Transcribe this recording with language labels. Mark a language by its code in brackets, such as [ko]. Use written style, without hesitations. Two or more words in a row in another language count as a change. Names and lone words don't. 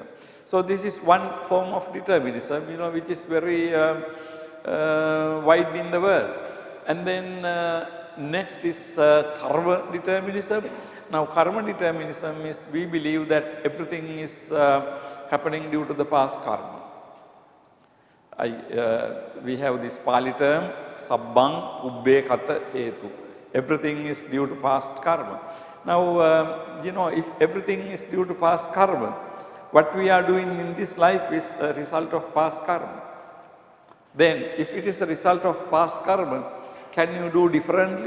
[en] So this is one form of determinism, which is very wide in the world. And then next is karma determinism. Now karma determinism is we believe that everything is happening due to the past karma. We have this Pali term, [pi] sabbang ubbe kata hetu. [en] Everything is due to past karma. Now, if everything is due to past karma, what we are doing in this life is a result of past karma. Then, if it is a result of past karma, can you do differently?